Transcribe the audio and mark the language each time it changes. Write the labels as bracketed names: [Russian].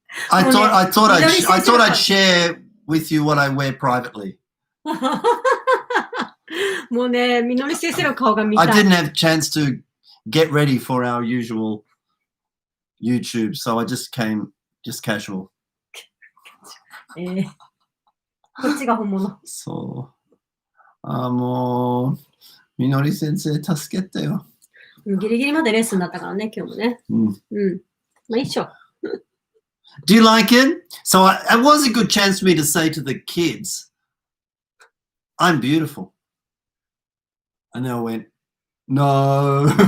[English] I thought I'd share with you what I wear privately. [Japanese] もうね、みのり先生の顔が見たい。 [English] I didn't have a chance to get ready for our usual YouTube, so I just came just casual. [Japanese] こっちが本物。そう。もう、みのり先生助けてよ。ギリギリまでレッスンだったからね、今日もね。まあいいっしょ。 [English] Do you like it? So it was a good chance for me to say to the kids, I'm beautiful. And they all went, no.